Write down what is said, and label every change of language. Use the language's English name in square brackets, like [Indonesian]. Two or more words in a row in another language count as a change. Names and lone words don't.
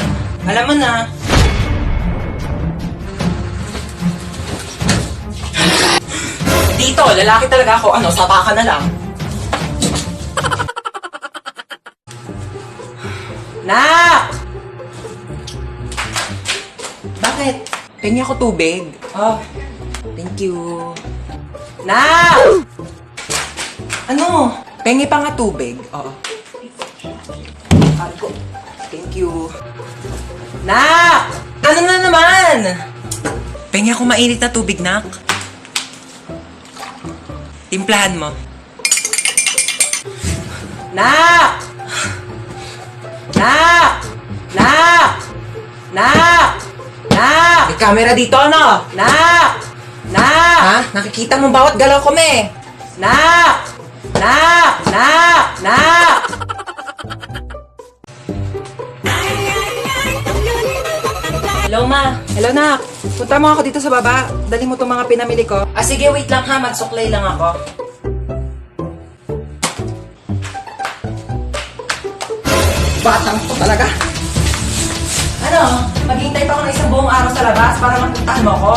[Filipino] Alam mo na. Dito, lalaki talaga ako. Ano, sapa ka na lang. Nak! Bakit? Pengi ako tubig. [English] Oh, thank you. [Filipino] Nak! Ano? Pengi pa nga tubig. Oo. Ako. [English] Thank you. [Filipino] Nak! Ano na naman? Pengi ako mainit na tubig, Nak. Timplahan mo. Nak! Nak! Nak! Nak! Nak! May camera dito, ano? Nak! Nak! Ha? Nakikita mo bawat galaw ko, me? Nak! Nak! Nak! Nak! Hello, ma. Hello, Nak. Punta mo ako dito sa baba. Dali mo itong mga pinamili ko. Ah, sige, wait lang ha. Magsuklay lang ako. Batang to talaga. Ano? Maghihintay pa ako ng isang buong araw sa labas para magpuntahan mo ako?